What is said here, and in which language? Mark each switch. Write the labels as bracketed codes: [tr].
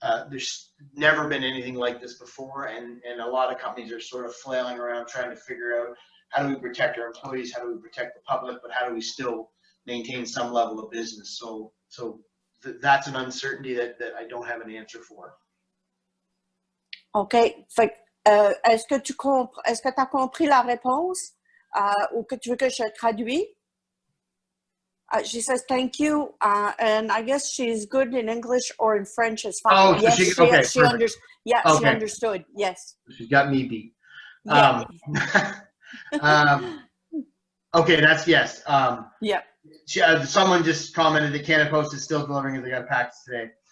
[en] There's never been anything like this before, and a lot of companies are sort of flailing around trying to figure out how do we protect our employees, how do we protect the public, but how do we still maintain some level of business. So that's an uncertainty that I don't have an answer for. OK. [fr] Fait, est-ce que tu as compris la réponse ou que tu veux que je traduise? [en] She says, thank you. And I guess she's good in English or in French is fine. Oh, yes, so okay, she understood. Yeah, okay. She understood. Yes. She's got me beat. Yeah. Okay, that's yes. Yeah. Someone just commented that Canada Post is still delivering as they got packets today.